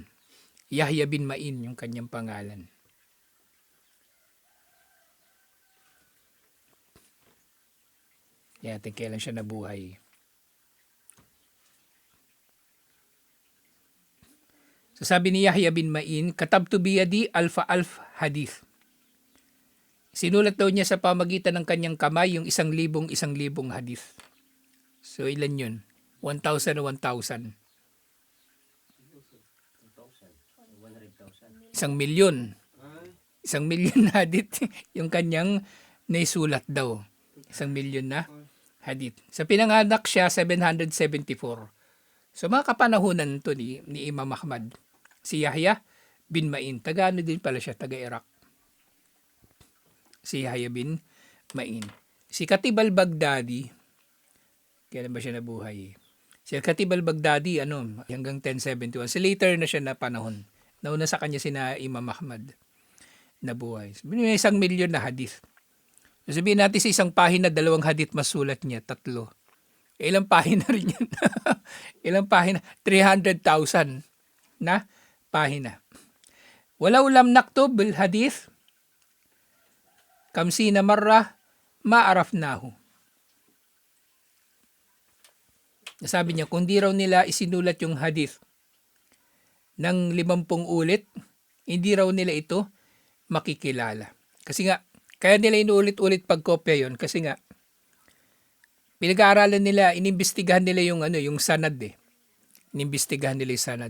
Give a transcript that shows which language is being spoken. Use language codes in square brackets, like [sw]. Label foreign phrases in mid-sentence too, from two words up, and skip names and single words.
[tl] Yahya bin Ma'in yung kanyang pangalan. Yan, kailan siya nabuhay. So sabi ni Yahya bin Ma'in, [ar] كتبت بيدي ألف حديث. [tl] Sinulat daw niya sa pamagitan ng kanyang kamay yung 1,000 hadith. So ilan yun? 1,000 o 1,000? 1,000,000. 1,000,000 hadith yung kanyang naisulat daw. 1,000,000 na hadith. Sa pinanganak siya, 774. So mga kapanahunan to ni Imam Ahmad. Si Yahya bin Ma'in. Taga din pala siya, taga Iraq. Si Yahya bin Ma'in. Si Khatib al-Baghdadi, kailan ba siya nabuhay? Si Khatib al-Baghdadi, hanggang 1071. So later na siya na panahon. Nauna sa kanya sina Imam Ahmad nabuhay. May 1,000,000 na hadith. So sabihin natin sa isang pahina, 2 hadith masulat niya, 3. Ilang pahina rin yan? Ilang pahina? 300,000 na pahina. [ar] ولو لم نكتب الحديث خمسين مرة ما عرفناه. [tl] Sabi niya, kung di raw nila isinulat yung hadith ng 50 ulit, hindi raw nila ito makikilala. Kasi nga, kaya nila inuulit-ulit pagkopya yon kasi nga, pinag-aaralan nila, inimbestigahan nila yung sanad Inimbestigahan nila yung sanad.